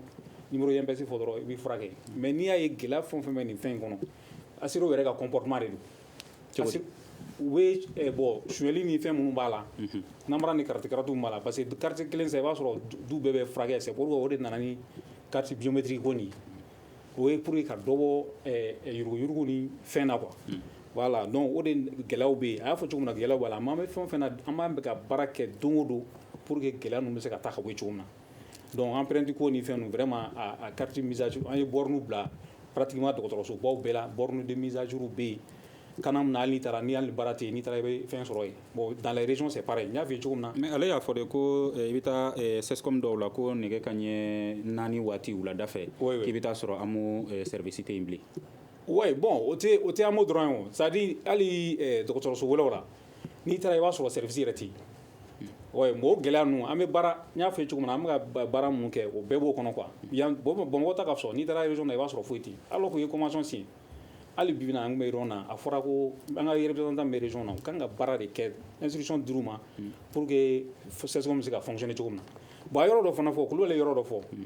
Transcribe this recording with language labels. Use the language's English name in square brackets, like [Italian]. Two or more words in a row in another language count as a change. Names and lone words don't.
[Bambara] numéro INPS fɔ dɔrɔn i bɛ furakɛ mais n'i y'a ye gɛlɛya fɛn o fɛn bɛ nin fɛn in kɔnɔ assuré yɛrɛ ka comportement de don u bɛ bon sonyɛli ni fɛn minnu b'a la namara ni carte b'a la parce que carte kelen sa i b'a sɔrɔ du bɛɛ bɛ furakɛ [French] c'est pourquoi [Bambara] o de nana ni [French] carte biométrique [Bambara] ko nin ye o ye [French] pour que [Bambara] ka dɔ bɔ yuruguyurugu ni fɛn na [French] quoi voilà donc [Bambara] o de gɛlɛyaw bɛ yen a y'a fɔ cogo min na gɛlɛyaw b'a la mais an bɛ fɛn o fɛn na an b'an bɛ ka baara kɛ don o don [French] pour que [Bambara] gɛlɛya ninnu bɛ se ka taa ka bɔ yen cogo min na donc empreinte ko ni fɛn nu vraiment a [French] carte mise à jour [Bambara] an ye borne bila pratiquement dɔgɔtɔrɔsobaw bɛɛ la [French] borne de mise à jour [Bambara] bɛ yen kana mun na hali ni hali baara tɛ yen n'i taara i bɛ fɛn sɔrɔ yen [French] bon dans les régions c'est pareil [Bambara] n y'a fɔ cogo min na. mais ale y'a fɔ de ko i bɛ taa sescom dɔw la ko nɛgɛ kaɲɛ 4 waati wulada fɛ k'i bɛ taa sɔrɔ amu service tɛ yen bilen. [French] ouais bon [Bambara] o tɛ amu dɔrɔn ye o [French] c'est à dire [Bambara] hali dɔgɔtɔrɔso wɛrɛw la n'i taara i b'a sɔrɔ service yɛrɛ tɛ yen. [French] ouais bon [Bambara] o gɛlɛya ninnu an bɛ baara n y'a fɔ cogo min na an bɛ ka baara mun kɛ o bɛɛ b'o kɔnɔ quoi bamakɔ ta ka fisa n'i taara région na i b'a sɔrɔ foyi tɛ yen [French] alors que [Bambara] u ye [French] convention signé [Bambara] hali bi na an bɛ région na a fɔra ko an ka représentant bɛ région na u kan ka baara de kɛ instruction dir'u ma [French] pour que [Bambara] sescom bɛ se ka fonctionner cogo min na bon a yɔrɔ dɔ fana fɔ Kulibali ye yɔrɔ dɔ fɔ